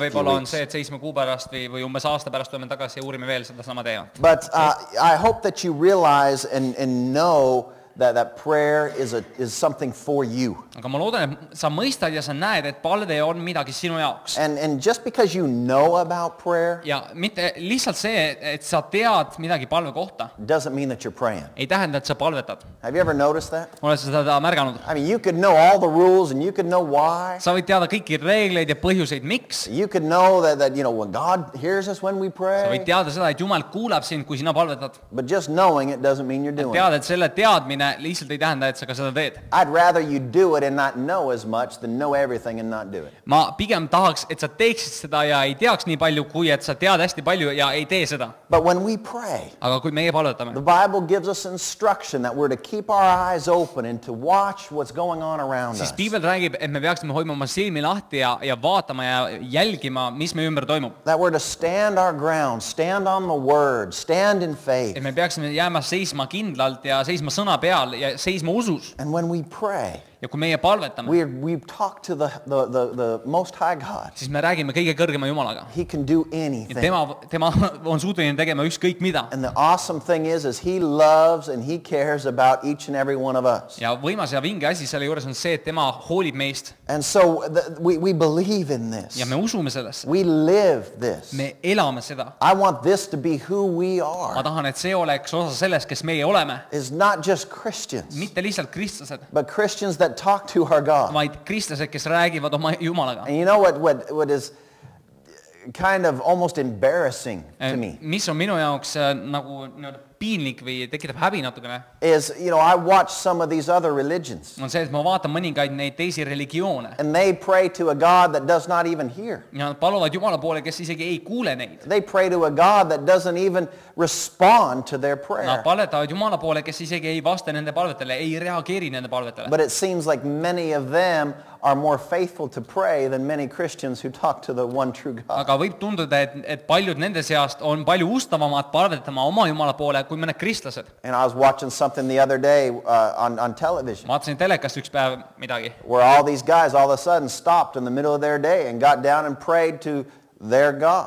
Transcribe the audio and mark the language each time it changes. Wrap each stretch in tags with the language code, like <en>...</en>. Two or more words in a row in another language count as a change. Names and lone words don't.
<et>Võib-olla on see, et 7 kuu pärast või umbes aasta pärast tuleme tagasi ja uurime veel seda sama teemat.</et> <en>But I hope that you realize and know that prayer is something for you.</en> <et>Aga ma loodan, et sa mõistad ja sa näed, et palve on midagi sinu jaoks.</et> <en>And just because you know about prayer,</en> <et>ja mitte lihtsalt see, et sa tead midagi palve kohta,</et> <en>doesn't mean that you're praying.</en> <et>Ei tähenda, et sa palvetad.</et> <en>Have you ever noticed that?</en> <et>Oled sa seda märganud?</et> <en>I mean, you could know all the rules and you could know why.</en> <et>Sa võid teada kõiki reegleid ja põhjuseid, miks.</et> <en>You could know that when God hears us when we pray.</en> <et>Sa võid teada seda, et Jumal kuulab sind, kui sina palvetad.</et> <en>But just knowing it doesn't mean you're doing it.</en> <et>Tead, et selle teadmine lihtsalt ei tähenda, et sa ka seda teed.</et> <en>I'd rather you do it and not know as much than know everything and not do it.</en> <et>Ma pigem tahaks, et sa teeksid seda ja ei teaks nii palju, kui et sa tead hästi palju ja ei tee seda.</et> <en>But when we pray,</en> <et>aga kui meie palvetame,</et> <en>the Bible gives us instruction that we're to keep our eyes open and to watch what's going on around us.</en> <et>Siis Piibel räägib, et me peaksime hoidma oma silmi lahti ja vaatama ja jälgima, mis meie ümber toimub.</et> <en>That we're to stand our ground, stand on the word, stand in faith.</en> <et>Et me peaksime jääma seisma kindlalt ja seisma sõna peal ja seisma usus.</et> <en>And when we pray,</en> <et>ja kui meie palvetame,</et> <en>we talk to the Most High God.</en> <et>Siis me räägime kõige kõrgema Jumalaga.</et> <en>He can do anything.</en> <et>Tema on suuteline tegema ükskõik mida.</et> <en>And the awesome thing is he loves and he cares about each and every one of us.</en> <et>Ja võimas ja vinge asi selle juures on see, et tema hoolib meist.</et> <en>And so we believe in this.</en> <et>Ja me usume sellesse.</et> <en>We live this.</en> <et>Me elame seda.</et> <en>I want this to be who we are.</en> <et>Ma tahan, et see oleks osa sellest, kes meie oleme.</et> <en>Is not just Christians.</en> <et>Mitte lihtsalt kristlased.</et> <en>But Christians that talk to our God.</en> <et>Vaid kristlased, kes räägivad oma Jumalaga.</et> <en>And you know what is kind of almost embarrassing to me?</en> <et>Mis on minu jaoks nagu piinlik või tekitab häbi natukene,</et> <en>is, I watch some of these other religions.</en> <et>on see, et ma vaatan mõningaid neid teisi religioone</et> <en>And they pray to a God that does not even hear.</en> <et>ja nad paluvad Jumala poole, kes isegi ei kuule neid.</et> <en>They pray to a God that doesn't even respond to their prayer.</en> <et>Nad palvetavad Jumala poole, kes isegi ei vasta nende palvetele, ei reageeri nende palvetele.</et> <en>But it seems like many of them are more faithful to pray than many Christians who talk to the one true God.</en> <et>Aga võib tunduda, et paljud nende seast on palju ustavamad palvetama oma Jumala poole kui mõned kristlased.</et> <en>And I was watching something the other day on television</en> <et>Ma vaatasin telekast üks päev midagi,</et> <en>where all these guys all of a sudden stopped in the middle of their day and got down and prayed to their God.</en>